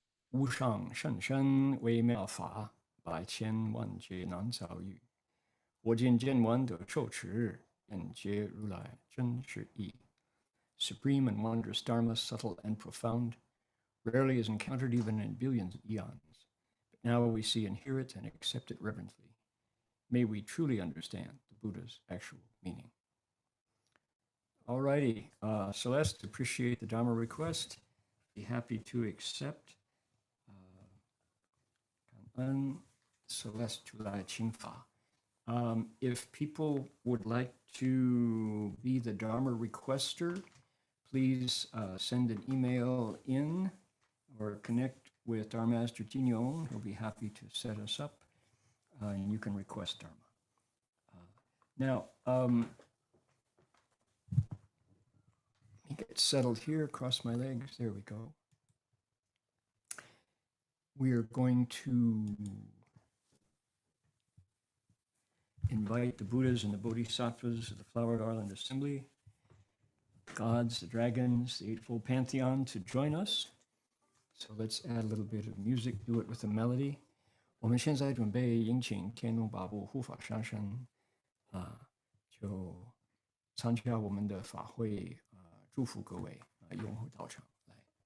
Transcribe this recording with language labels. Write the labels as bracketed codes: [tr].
[zh] 无上甚深微妙法，百千万劫难遭遇。我今见闻得受持，愿解如来真实义。 [en] Supreme and wondrous Dharma, subtle and profound, rarely is encountered even in billions of eons. But now we see and hear it and accept it reverently. May we truly understand the Buddha's actual meaning. Alrighty, Celeste, appreciate the Dharma request. Be happy to accept. [zh] Celeste 出来请法。 [en] If people would like to be the Dharma requester, please send an email in or connect with our Master Tignon. He'll be happy to set us up, and you can request Dharma. Now, let me get settled here, cross my legs. There we go. We are going to invite the Buddhas and the Bodhisattvas of the Flowered Island Assembly, gods, the dragons, the Eightfold Pantheon to join us. So let's add a little bit of music, do it with a melody. [zh] 我们现在准备迎请天龙八部护法上身，就参加我们的法会，祝福各位拥护道场来。